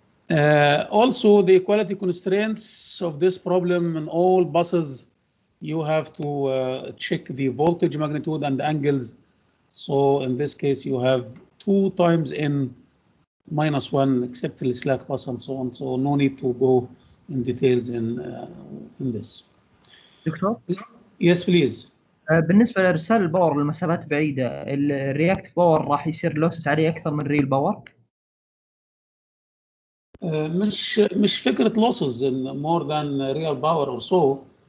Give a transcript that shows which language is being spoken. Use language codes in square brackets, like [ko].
[en] Also, the equality constraints of this problem in all buses, you have to check the voltage magnitude and angles. So in this case, you have 2 times n minus 1 except the slack bus and so on. So no need to go in details in this. [ar] دكتور [en] Yes, please. [ar] بالنسبة لإرسال الباور لمسافات بعيدة الرياكت باور راح يصير لوسس عليه أكثر من ريل باور؟ مش فكرة [en] losses in more than real power or so.